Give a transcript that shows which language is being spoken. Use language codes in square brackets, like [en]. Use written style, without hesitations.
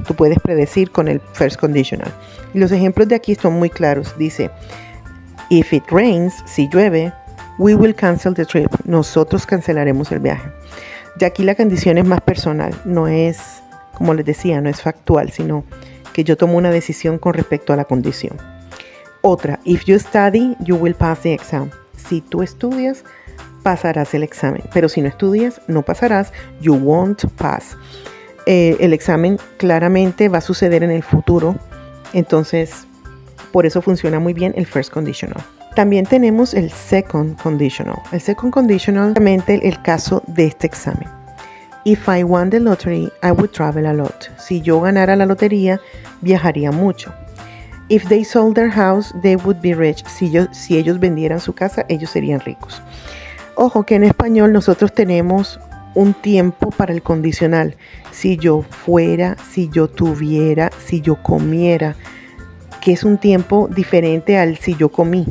[es] Tú puedes predecir con el first conditional. Y los ejemplos de aquí son muy claros. [en] Dice, if it rains, [es] si llueve, [en] we will cancel the trip. [es] Nosotros cancelaremos el viaje. Ya aquí la condición es más personal. No es, como les decía, no es factual, sino que yo tomo una decisión con respecto a la condición. [en] Otra, if you study, you will pass the exam. [es] Si tú estudias, pasarás el examen, pero si no estudias, no pasarás, [en] you won't pass. [es] El examen claramente va a suceder en el futuro, entonces por eso funciona muy bien el first conditional. También tenemos el second conditional. El second conditional es realmente el caso de este examen. [en] If I won the lottery, I would travel a lot. [es] Si yo ganara la lotería, viajaría mucho. [en] If they sold their house, they would be rich. [es] Si ellos vendieran su casa, ellos serían ricos. Ojo que en español nosotros tenemos un tiempo para el condicional. Si yo fuera, si yo tuviera, si yo comiera, que es un tiempo diferente al si yo comí.